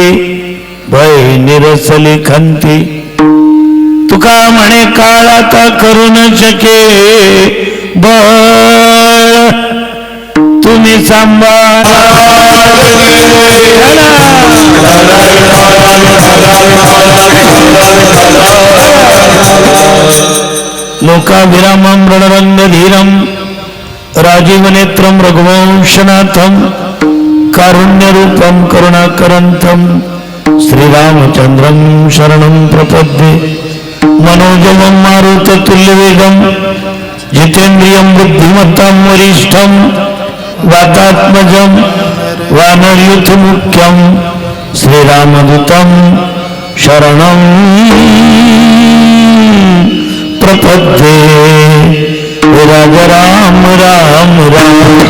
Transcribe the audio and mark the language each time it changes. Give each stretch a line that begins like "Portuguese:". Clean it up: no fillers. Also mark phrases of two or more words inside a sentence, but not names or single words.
Marathi: भय निरसली खंती तुका म्हणे काळ आता करू न शके बळ, तुम्ही सांभाळ
Sanskrit: लोकाभिरामं रणरंगधीरं राजीवनेत्रं रघुवंशनाथं कारुण्यरूपं करुणाकरंतं श्रीरामचंद्रं शरणं प्रपद्ये. मनोजवं मारुततुल्यवेगं जितेन्द्रियं बुद्धिमत्तां वरिष्ठं वातात्मजं वानरयूथमुख्यं श्रीरामदूतं शरणं प्रपद्ये. राजा राम राम राम